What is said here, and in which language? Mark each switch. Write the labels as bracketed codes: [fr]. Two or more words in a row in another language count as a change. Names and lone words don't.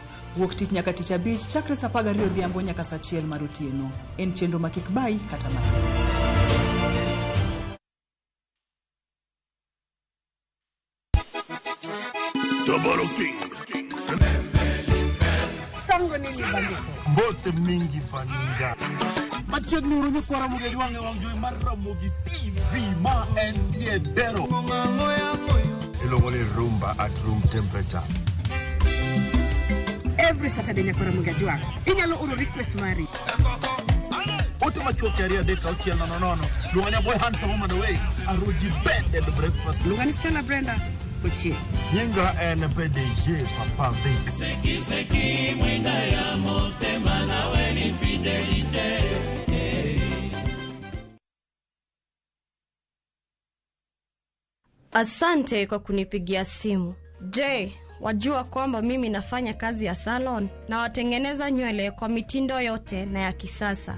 [luo] Wuok tich nyaka tich abich chakre saa 12 odhiambo nyaka saa 1 mar otieno. En chenro ma kik bai kata matin. Sango nini bandiko? Bote mingi paninga. Machiegni uru ni kwa Ramogi Jwange wangjui mar Ramogi TV ma en tiedero. Ilongo ni rumba [en] at room temperature. Every Saturday nyaka Ramogi Jwange. [luo] Inyalo uru request mari. Ote machuoki aria deka uchiel nono. [en] Lunganya boy handsome on the way. Aroji bed the breakfast. [luo] Lungani Stella Brenda. Ochi. Nyinga en PDG Papa Vic. [ln] Seki mwenda ya motema na weni fidelite. [sw] Asante kwa kunipigia simu. Je, wajua kwamba mimi nafanya kazi ya salon na watengeneza nywele kwa mitindo yote na ya kisasa.